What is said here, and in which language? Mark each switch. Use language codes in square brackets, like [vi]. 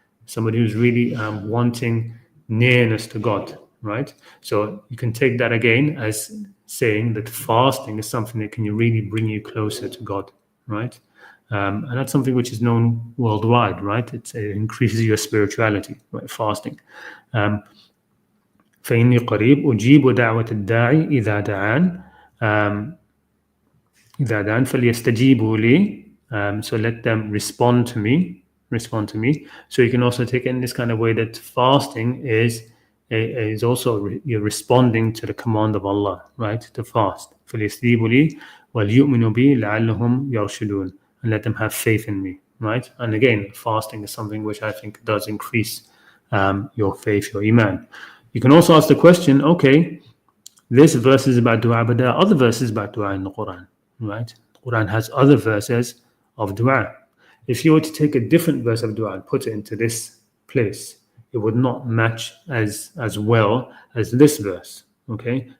[en] Somebody who's really wanting nearness to God, right? So you can take that again as saying that fasting is something that can really bring you closer to God, right? And that's something which is known worldwide, right? It increases your spirituality, right? Fasting. [ar] فإني قريب أجيب دعوة الداعي إذا دعان إذا دعان فليستجيبوا لي. [en] So let them respond to me. So you can also take it in this kind of way that fasting is also you're responding to the command of Allah, right? To fast. [ar] فليستجيبوا لي وليؤمنوا بي لعلهم يرشدون. [en] And let them have faith in me, right? And again, fasting is something which I think does increase your faith, your iman. You can also ask the question, okay, this verse is about dua, but there are other verses about dua in the Quran, right? The Quran has other verses of dua. If you were to take a different verse of dua and put it into this place, it would not match as well as this verse, okay?